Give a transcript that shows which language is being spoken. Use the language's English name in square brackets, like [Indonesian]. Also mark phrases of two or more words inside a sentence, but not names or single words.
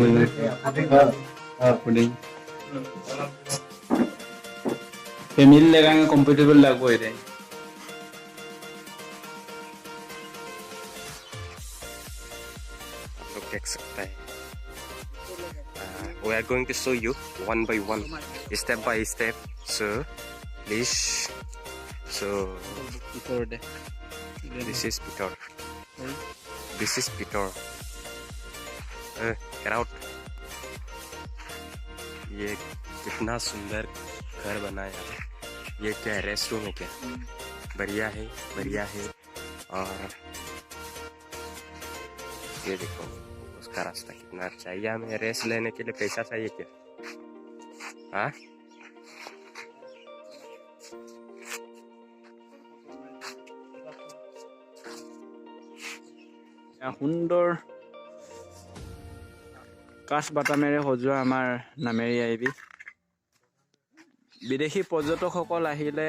[Hindi] फैमिली लगाएंगे कंफर्टेबल लगो है लोग देख सकता है [English] we are going to show you one by one step by step so please so this is Peter get out [Hindi] ये कितना सुंदर घर बनाया है ये क्या [English] rest room [Hindi] है क्या बढ़िया है और ये देखो उसका रास्ता कितना अच्छा है हमें रेस्ट लेने के लिए पैसा चाहिए क्या हाँ [Assamese] সুন্দৰ কাঠ বাটামেৰে সজোৱা আমাৰ নামেৰি আইবি বিদেশী পৰ্যটকসকল আহিলে